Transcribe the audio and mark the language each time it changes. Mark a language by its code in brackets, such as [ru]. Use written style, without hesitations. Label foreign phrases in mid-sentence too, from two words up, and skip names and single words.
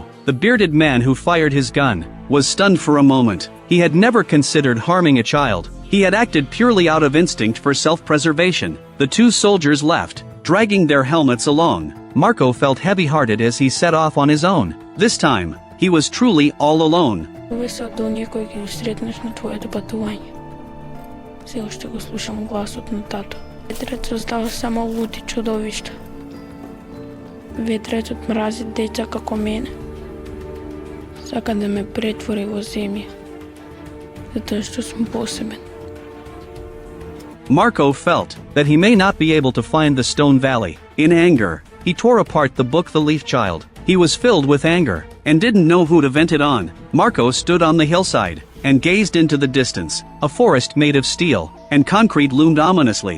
[en] The bearded man who fired his gun was stunned for a moment. He had never considered harming a child. He had acted purely out of instinct for self-preservation. The two soldiers left, dragging their helmets along. Marco felt heavy-hearted as he set off on his own. This time, he was truly all alone. [mk] Зависи од оние кои ги сретнеш на твоето патување. Се уште го слушам гласот на тато. Ветрецот создава само луди чудовишта. Ветрецот мрази деца како мене. Сака да ме претвори во земја. Затоа што сум посебен. [en] Marco felt that he may not be able to find the Stone Valley. In anger, he tore apart the book The Leaf Child. He was filled with anger, and didn't know who to vent it on. Marco stood on the hillside, and gazed into the distance. A forest made of steel and concrete loomed ominously.